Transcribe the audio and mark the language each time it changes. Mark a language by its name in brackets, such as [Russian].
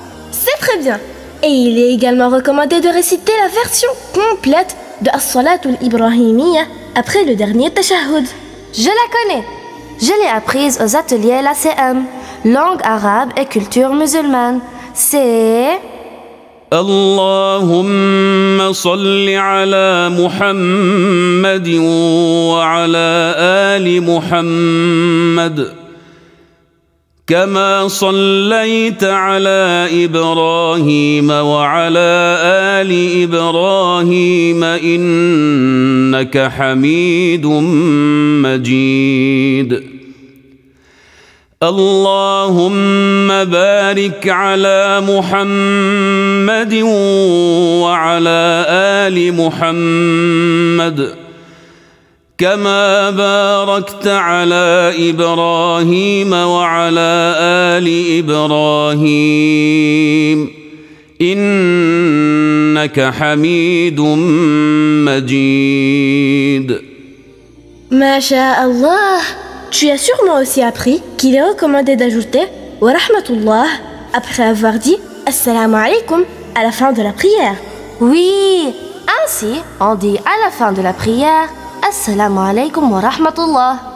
[French] C'est très bien. Et il est également recommandé de réciter la version complète de As-Salatul Ibrahimiyya après le dernier tashahhud. Je la connais. Je l'ai apprise aux ateliers l'ACM, langue arabe et culture musulmane. C'est... [Arabic] اللهم صل على محمد وعلى آل محمد كما صليت على إبراهيم وعلى آل إبراهيم إنك حميد مجيد اللهم بارك على محمد وعلى آل محمد كما باركت على إبراهيم وعلى آل إبراهيم إنك حميد مجيد. ما شاء الله. [French] Tu as sûrement aussi appris qu'il est recommandé d'ajouter [Arabic] wa rahmatullah [French] après avoir dit [Arabic] assalamu alaikum [French] à la fin de la prière. Oui, ainsi on dit à la fin de la prière [Arabic] assalamu alaikum wa rahmatullah.